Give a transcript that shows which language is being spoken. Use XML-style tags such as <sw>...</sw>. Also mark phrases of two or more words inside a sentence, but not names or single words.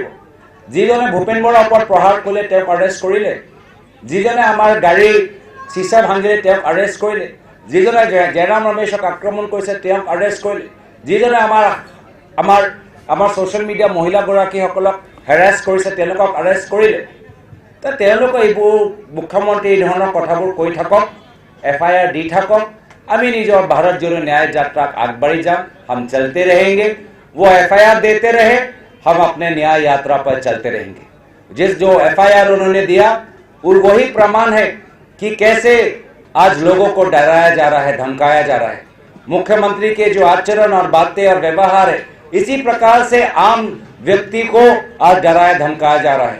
<as>যিজনে ভূপেন বৰাৰ ওপৰত প্ৰহাৰ কৰিলে তেওঁক এৰেষ্ট কৰিলে, যিজনে আমাৰ গাড়ী চিচা ভাঙিলে তেওঁক এৰেষ্ট কৰিলে, যিজনে জয়ৰাম ৰমেশক আক্ৰমণ কৰিছে তেওঁক এৰেষ্ট কৰিলে, যিজনে আমাৰ</as> <en>social media</en> <as>মহিলাগৰাকীসকলক হেৰাছ কৰিছে তেওঁলোকক এৰেষ্ট কৰিলে। তো তেওঁলোকে এইবোৰ মুখ্যমন্ত্ৰী এই ধৰণৰ কথাবোৰ কৈ থাকক, FIR দি থাকক, আমি নিজৰ ভাৰত জোড়ো ন্যায় যাত্ৰা আগবাঢ়ি যাম,</as> <hi>हम चलते रहेंगे। वो FIR देते रहे, हम अपने न्याय यात्रा पर चलते रहेंगे। जो FIR उन्होंने दिया वो वही प्रमाण है कि कैसे आज लोगों को डराया जा रहा है, धमकाया जा रहा है। मुख्यमंत्री के जो आचरण और बातें और व्यवहार है, इसी प्रकार से आम व्यक्ति को आज डराया धमकाया जा रहा है।</hi>